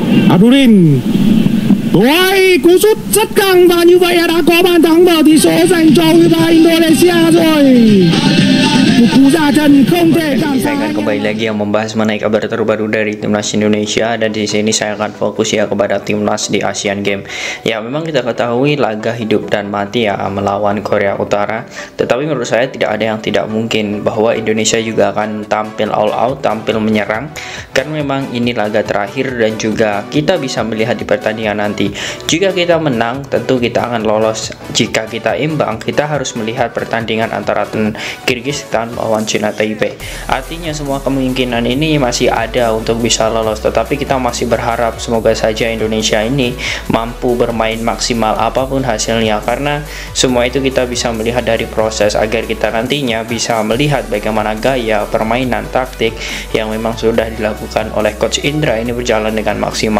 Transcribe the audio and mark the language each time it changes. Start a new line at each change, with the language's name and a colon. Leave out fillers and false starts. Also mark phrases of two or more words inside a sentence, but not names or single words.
Vietnamese: Abdulin. Ôi, cú sút rất căng và như vậy đã có bàn thắng mở tỷ số dành cho U23 Indonesia rồi. Một cú ra chân không thể cản
Indonesian: Saya akan kembali lagi yang membahas mengenai kabar terbaru dari timnas Indonesia, dan di sini saya akan fokus ya kepada timnas di Asian Games. Ya, memang kita ketahui laga hidup dan mati ya melawan Korea Utara. Tetapi menurut saya tidak ada yang tidak mungkin bahwa Indonesia juga akan tampil
English: all out,
Indonesian: tampil menyerang. Karena memang ini laga terakhir dan juga kita bisa melihat di pertandingan nanti. Jika kita menang, tentu kita akan lolos. Jika kita imbang, kita harus melihat pertandingan antara Kirgistan lawan China Taipei. Artinya semua kemungkinan ini masih ada untuk bisa lolos, tetapi kita masih berharap semoga saja Indonesia ini mampu bermain maksimal apapun hasilnya, karena semua itu kita bisa melihat dari proses agar kita nantinya bisa melihat bagaimana gaya permainan taktik yang memang sudah dilakukan oleh Coach Indra ini berjalan dengan maksimal.